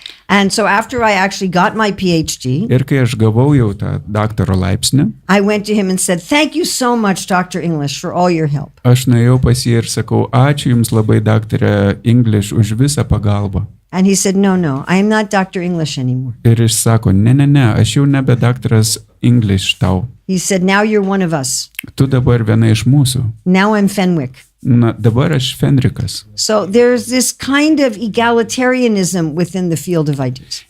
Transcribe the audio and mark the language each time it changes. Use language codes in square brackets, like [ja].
[en] And so after I actually got my PhD, [lt] Ir kai aš gavau jau tą daktaro laipsnį, [en] I went to him and said, "Thank you so much, Dr. English, for all your help." [lt] aš nuėjau pas jį ir sakau, ačiū Jums labai, daktare English, už visą pagalbą. [en] And he said, "No, I am not Dr. English anymore." [lt] Ir jis sako, ne, aš jau nebe daktaras English tau. [en] He said, "Now you're one of us. [lt] Tu dabar viena iš mūsų. [en] Now I'm Fenwick." [lt] Na, dabar aš Fenrikas. [en] So there's this kind of egalitarianism within the field of ideas.